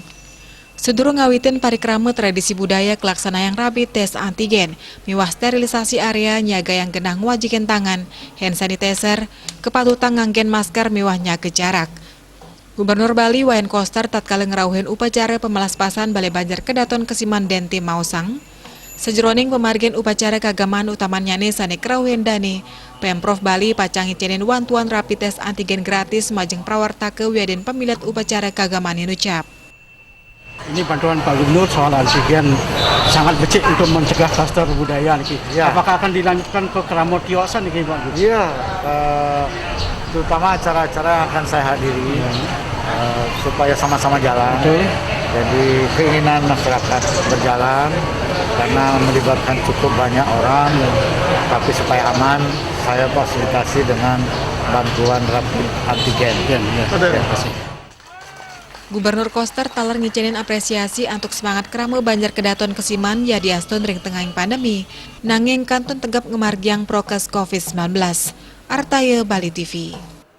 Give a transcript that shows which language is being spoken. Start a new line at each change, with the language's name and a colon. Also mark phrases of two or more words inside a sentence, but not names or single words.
Balinese: Sedurung ngawitin parikrama tradisi budaya kelaksanayang rapid tes antigen, miwah sterilisasi area nyaga yang genah ngwajikin tangan,
English: hand sanitizer,
Balinese: kepatutan nganggen masker miwah nyaga jarak. Gubernur Bali Wayan Koster tatkala ngerauhin upacara pemelaspasan Balai Banjar Kedaton Kesiman Denti Mausang. Sejeroning pemargin upacara keagamaan utamanya sane kerauhin dani, Pemprov Bali pacang ngicinin wantuan rapid test antigen gratis majeng prawarta ke wiadin pemilat upacara keagamaan yang ucap.
Indonesian: Ini bantuan Pak Gubernur soal antigen sangat becik untuk mencegah klaster budaya niki. Ya. Apakah akan dilanjutkan ke Keramo Tiosan niki Pak Gubernur? Iya, terutama acara-acara akan saya hadiri supaya sama-sama jalan. Betul. Jadi keinginan masyarakat berjalan karena melibatkan cukup banyak orang, tapi supaya aman, saya fasilitasi dengan bantuan rapid antigen. Terima kasih.
Balinese: Gubernur Koster taler ngicinin apresiasi untuk semangat krama Banjar Kedaton Kesiman ya diastun ring tengahing pandemi, nanging kantun tegap ngemargiang prokes COVID-19. Artaya Bali TV.